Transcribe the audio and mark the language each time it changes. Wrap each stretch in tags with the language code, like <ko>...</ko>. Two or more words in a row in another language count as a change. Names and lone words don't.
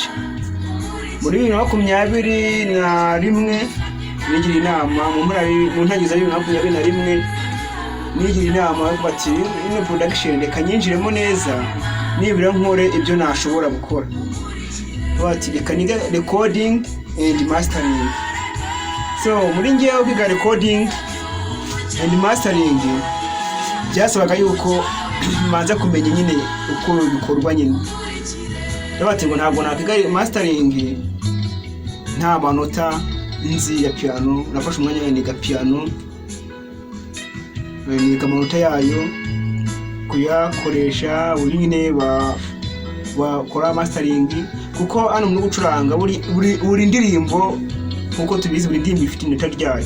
<rw>Muri 2021 nigira inama mu ntagiza 2021 nigira inama bati ino production reka nyinjiremo neza nibira nkore ibyo nashobora gukora. Bati reka niga</rw> <en>recording and mastering.</en> <rw>So muri ngiye kwiga</rw> <en>recording and mastering</en> <rw>byasabaga yuko manza kumenya nyine uko bikorwa nyine. Bati ngo ntabwo nakwiga mastering nta manota nzi ya piano. Nafashe umwanya niga piano, niga amanota yayo kuyakoresha buri nyine bakora mastering, kuko hano muri gucuranga buri ndirimbo nkuko tubizi buri ndirimbo ifite inota ryayo.</rw>